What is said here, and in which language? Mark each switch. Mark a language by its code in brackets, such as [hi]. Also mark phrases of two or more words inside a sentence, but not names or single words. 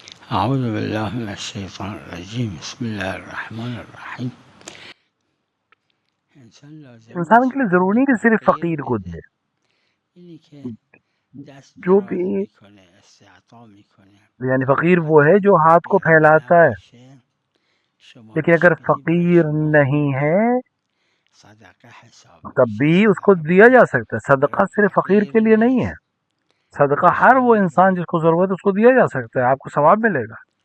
[ar] اعوذ باللہ من الشیطان الرجیم بسم اللہ الرحمن الرحیم. [fa] انسان لازم انسان نیست [ur] کے لیے ضروری نہیں کہ صرف فقیر فقیر کو [fa] بده، [ur] دے، [fa] اینی که دست [ur] جو [fa] دراز [ur] بھی [fa] میکنه استعطا میکنه [ur] یعنی فقیر وہ [fa] حتی [ur] ہے جو [fa] اگر [ur] ہاتھ کو [fa] فقیرم [ur] پھیلاتا ہے، [fa] نباشه شما [ur] لیکن [fa] بهش [ur] اگر [fa] بدی برای فقیر شما [ur] نہیں [fa] خوبه، [ur] ہے [fa] صدقه حساب [ur] تب [fa] میشه، [ur] بھی اس کو [fa] صدقه [ur] دیا جا [fa] برای [ur] سکتا ہے. صدقہ صرف فقیر [fa] فقیر [ur] کے لیے نہیں ہے، [fa] نیست. [ur] صدقہ ہر [fa] اشکال [ur] وہ انسان [fa] نداره. [ur] جس کو ضرورت ہے اس کو دیا جا سکتا ہے، آپ کو ثواب ملے گا.